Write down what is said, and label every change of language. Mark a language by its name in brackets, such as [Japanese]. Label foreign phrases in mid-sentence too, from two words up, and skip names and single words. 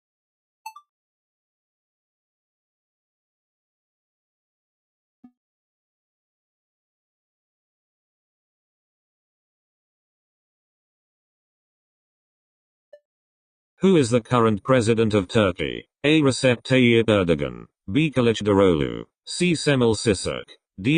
[English] Who is the current president of Turkey? A. Recep Tayyip Erdogan. B. Kılıçdaroğlu. C. Kemal Sisak. D.